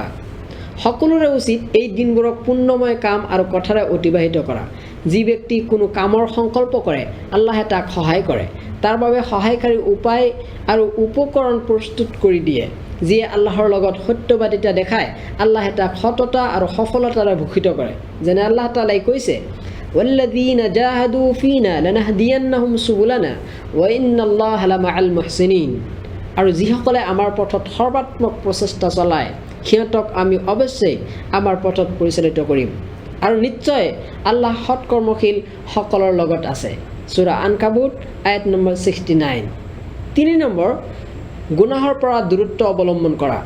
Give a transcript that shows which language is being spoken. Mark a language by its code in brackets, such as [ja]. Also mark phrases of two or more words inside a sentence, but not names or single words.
[as] সকলোৰে উচিত এই দিনবোৰক পুণ্যময় কাম আৰু কথাৰে অতিবাহিত কৰা। যি ব্যক্তি কোনো কামৰ সংকল্প কৰে, আল্লাহে তাক সহায় কৰে। তাৰ বাবে সহায়কাৰী উপায় আৰু উপকৰণ প্ৰস্তুত কৰি দিয়ে। যিয়ে আল্লাহৰ লগত সত্যবাদিতা দেখায়, আল্লাহে তাক সততা আৰু সফলতাৰে ভূষিত কৰে। যেনে আল্লাহ তাআলাই কৈছে, [ar] والذين جاهدوا فينا لنهدينهم سبلنا وإن الله لمع المحسنين. [as] আৰু যিসকলে আমাৰ পথত সৰ্বাত্মক প্ৰচেষ্টা চলায়, সিহঁতক আমি অৱশ্যেই আমাৰ পথত পৰিচালিত কৰিম, আৰু নিশ্চয় আল্লাহ সৎকৰ্মশীল সকলৰ লগত আছে। সূৰা আনকাবুত আয়াত নম্বৰ 69। 3 নম্বৰ, গুনাহৰ পৰা দূৰত্ব অৱলম্বন কৰা।